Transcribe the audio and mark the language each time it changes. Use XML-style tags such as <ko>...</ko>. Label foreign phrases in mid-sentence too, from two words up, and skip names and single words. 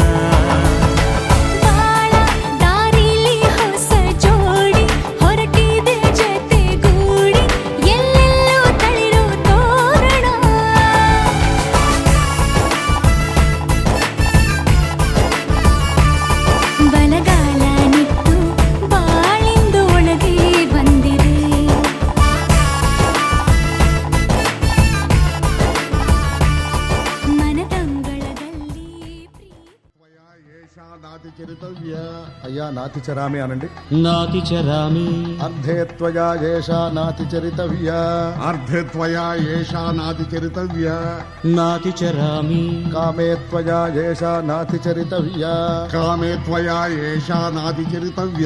<kn>ಬಾಳ ದಾರಿಲಿ ಹೊಸ ಜೋಡಿ ಹೊರಟಿದೆ ಜತೆಗೂಡಿ ಎಲ್ಲೆಲ್ಲೂ ತಳಿರು ತೋರಣ ಬಲಗಾಲ ನಿಟ್ಟು ಬಾಳಿಂದು ಒಳಗೆ ಬಂದಿದೆ ಮನದಂಗಳದಲ್ಲಿ</kn> <sa>నాతి చరితవ్య అయ్యా నాతి చరామి అనండి నాతి చరామి అర్ధే త్వయా ఏషా నాతి చరితవ్య అర్ధే త్వయా ఏషా నాతి చరితవ్య నాతి చరామి కామే త్వయా ఏషా నాతి చరితవ్య కామే త్వయా ఏషా నాతి చరితవ్య</sa>